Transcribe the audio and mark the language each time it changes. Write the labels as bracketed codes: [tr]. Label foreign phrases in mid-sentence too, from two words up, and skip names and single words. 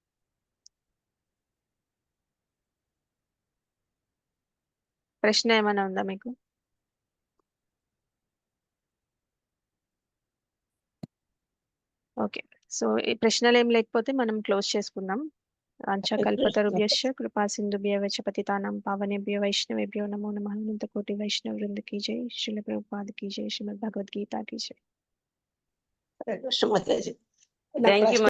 [te] ప్రశ్న ఏమైనా ఉందా మీకు? ఓకే. సో ఈ ప్రశ్నలు ఏం లేకపోతే మనం క్లోజ్ చేసుకుందాం. [sa] కల్పతరుభ్యశ్చ కృపా సింధుభ్యవ చ పతితానాం పావనేభ్యో వైష్ణవేభ్యో నమో నమః. అనంత కోటి వైష్ణవ వృంద కీ జై. శ్రీల ప్రభుపాద కీ జై. శ్రీమద్ భగవద్గీత కీ జై. హరే కృష్ణ మాతాజీ. [en] Thank you.